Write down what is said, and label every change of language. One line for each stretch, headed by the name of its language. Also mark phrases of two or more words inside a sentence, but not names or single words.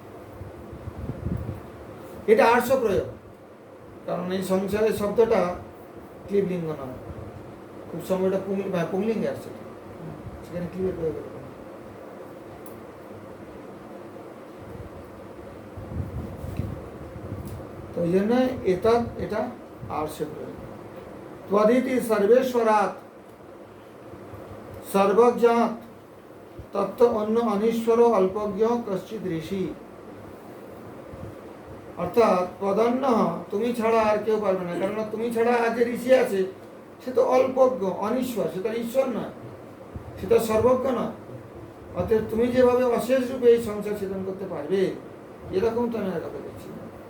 Bangla: এটা আর্ষ প্রয়োগ, কারণ এই সংসারের শব্দটা ক্লিবলিঙ্গ নয়, খুব সময় এটা পুংলিঙ্গে আসছে, সেখানে ক্লিবের প্রয়োগ হবে। তো এই জন্য এটা আর্ষ প্রয়োগ।
Sanskrit: त्वदिति सर्वेश्वरात् सर्वज्ञात तत्व অন্য অনীশ্বর অল্পজ্ঞ কশ্চিৎ ঋষি।
Bangla: অর্থাৎ তদন্য, তুমি ছাড়া আর কেউ পারবে না, কারণ তুমি ছাড়া আজ যে ঋষি আছে সে তো অল্পজ্ঞ অনীশ্বর, সে তো ঈশ্বর নয়, সে তো সর্বজ্ঞ নয়। অতএব তুমি যেভাবে অশেষ রূপে এই সংসার ছেদন করতে পারবে, এরকম তো আমি আর কাউকে দেখছি না।